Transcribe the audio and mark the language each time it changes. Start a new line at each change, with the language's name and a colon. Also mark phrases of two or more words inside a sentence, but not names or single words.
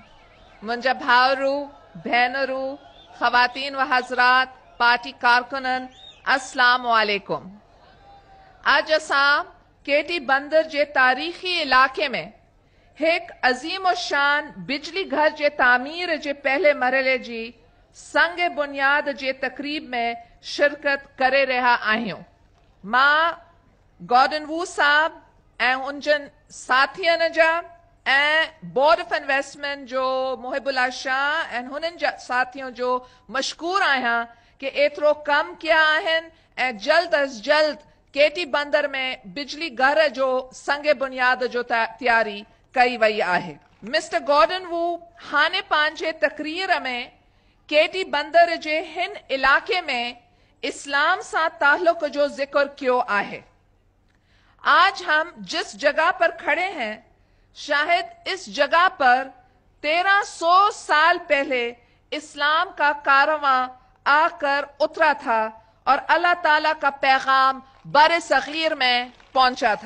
Sindhi: मुंजा भावरू, भेनरू, खवातीन व हजरात, पार्टी कारकुनन, अस्सलाम वालेकुम। आज असां केटी बंदर जे तारीखी इलाके में
Urdu: ایک عظیم اور شان
Sindhi: बिजली घर जे तामीर जे पहले मरहले जी संग बुनियाद जे तकरीब में शिरकत करे रहा आहियूं। मां गॉर्डन वू साहब ऐं उनजन साथियन जा ऐं बोर्ड ऑफ इन्वेस्टमेंट जो मुहिबुल्ला शाह ऐं हुननि जा साथियों जो मशकूर आहियां कि एतिरो कम किया आहिनि ऐं जल्द अज जल्द केटी बंदर में बिजली घर जो संग बुनियाद जो तैयारी कई वई आहे। मिस्टर गॉर्डन वू हाने पंहिंजे तकरीर में केटी बंदर जे हिन इलाके में इस्लाम से ताल्लुक जो जिक्र कियो आहे।
Urdu: آج ہم جس جگہ پر کھڑے ہیں، شاید اس جگہ پر 1300 سال پہلے اسلام کا کارواں آکر اترا تھا اور اللہ تعالیٰ کا پیغام بر صغیر میں پہنچا تھا.